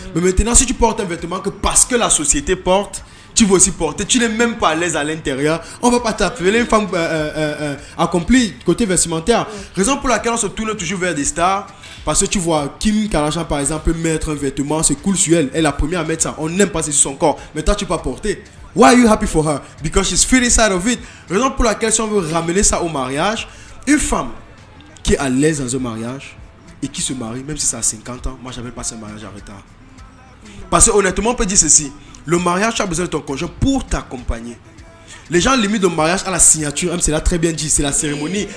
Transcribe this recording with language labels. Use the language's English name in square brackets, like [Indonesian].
[French] Mais maintenant, si tu portes un vêtement que parce que la société porte, tu veux aussi porter, tu n'es même pas à l'aise à l'intérieur, on va pas t'appeler une femme accomplie côté vestimentaire. Raison pour laquelle on se tourne toujours vers des stars. Parce que tu vois Kim Kardashian par exemple mettre un vêtement, c'est cool sur elle. Elle est la première à mettre ça. On n'aime pas c'est sur son corps. Mais toi tu peux pas porter. [English] Why are you happy for her? Because she's feeling inside of it. [French] Raison pour laquelle si on veut ramener ça au mariage, une femme qui est à l'aise dans un mariage et qui se marie, même si ça a 50 ans, moi j'appelle pas ça un mariage en retard. Parce que honnêtement on peut dire ceci. Le mariage, tu as besoin de ton conjoint pour t'accompagner. Les gens limitent le mariage à la signature. C'est là très bien dit, c'est la cérémonie.